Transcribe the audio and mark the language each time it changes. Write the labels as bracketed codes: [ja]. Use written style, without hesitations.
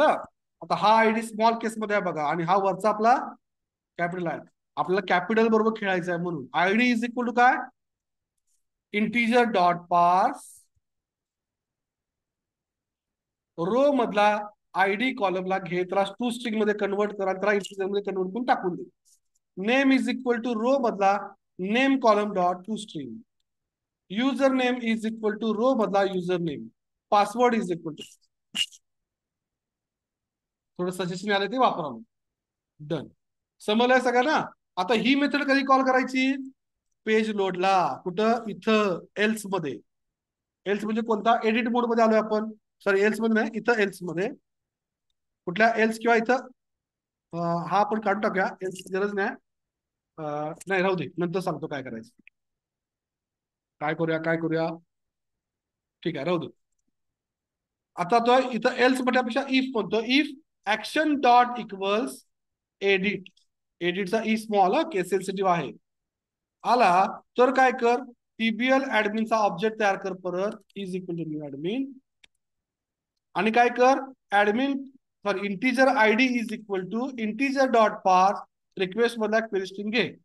[mr] आता हा ID small केस मध्ये आहे बघा, आणि हा वरचा आपला कॅपिटल आहे. आपल्याला कॅपिटल बरोबर खेळायचं आहे, म्हणून [en] ID is equal to [mr] काय, इंटिजर डॉट पार्स रो मधला आयडी कॉलमला घे, त्याला टू स्ट्रिंग मध्ये कन्वर्ट करा, त्याला इंटिजर मध्ये कन्वर्ट करून टाकून दे. [en] name is equal to row [mr] मधला [en] Name column dot to string. User name is equal to row [mr] मधला [en] User name. Password is equal to, [mr] थोडं सजेशन आलं ते वापरा. डन. समजलंय सगळ्यांना. आता ही मेथड कधी कॉल करायची, पेज लोडला. कुठं, इथं एल्स मध्ये. एल्स म्हणजे कोणता, एडिट मोड मध्ये आलोय आपण. सॉरी, एल्स मध्ये नाही, इथं एल्स मध्ये. कुठल्या एल्स, किंवा इथं हा आपण काढून टाकूया, एल्स गरज नाही. नाही, राहू दे, नंतर सांगतो काय करायचं. काय करूया, काय करूया, ठीक आहे, राहू दे. आता तो इथं एल्स म्हटल्यापेक्षा इफ म्हणतो. [en] If action dot equals edit. [mr] एडिटचा E small case sensitive आहे, आला तर काय कर, टीबीएल ऍडमिनचा ऑब्जेक्ट तयार कर परत, [en] Is equal to new admin. [mr] आणि काय कर, admin sorry [en] integer ID is equal to integer dot parse [mr] request मधला क्वेरी स्ट्रिंग घे.